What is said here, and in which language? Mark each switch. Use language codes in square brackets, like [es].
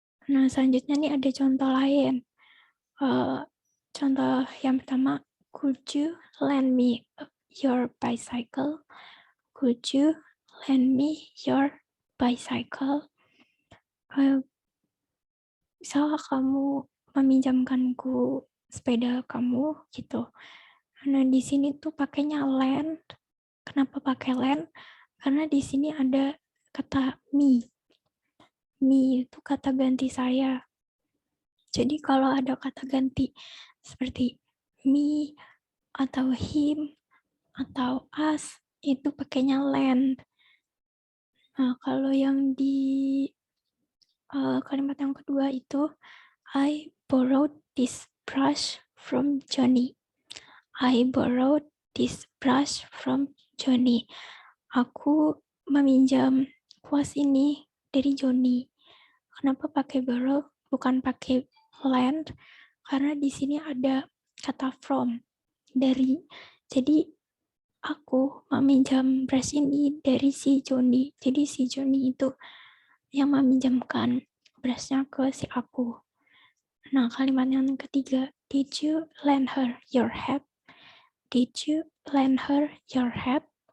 [id] Nah, selanjutnya nih ada contoh lain. Contoh yang pertama, [en] could you lend me your bicycle? Could you lend me your bicycle? [id] Bisakah kamu meminjamkanku sepeda kamu gitu. Nah, di sini tuh pakainya lend. Kenapa pakai lend? Karena di sini ada kata me. Me itu kata ganti saya. Jadi kalau ada kata ganti seperti me atau him atau us, itu pakainya lend. Nah, kalau yang di kalimat yang kedua itu, [en] I borrowed this brush from Johnny. I borrowed this brush from Johnny. [id] Aku meminjam kuas ini dari Johnny. Kenapa pakai borrow, bukan pakai lend? Karena di sini ada kata from, dari. Jadi aku meminjam brush ini dari si Johnny. Jadi si Johnny itu yang meminjamkan brushnya ke si aku. Nah, kalimat yang ketiga, [en] did you lend her your hat? Did you lend her your hat?